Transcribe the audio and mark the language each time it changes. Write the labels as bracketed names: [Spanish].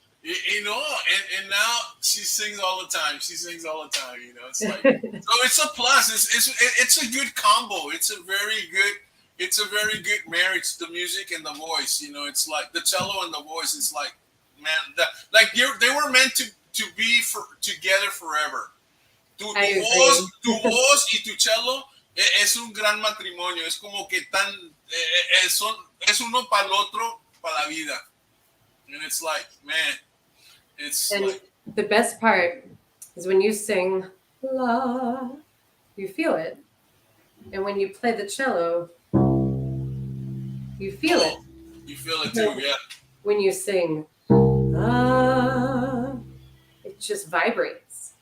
[English] And now she sings all the time. It's like, so it's a plus. It's a good combo. It's a very good marriage, the music and the voice. It's like the cello and the voice. It's like, man, they were meant to be together forever. [Spanish] Tu voz y tu cello es un gran matrimonio. Es como que es uno para el otro, para la vida. [English] And it's like, man, the best part is when you sing la, you feel it. And when you play the cello, you feel it. You feel it too, yeah. When you sing la, it just vibrates.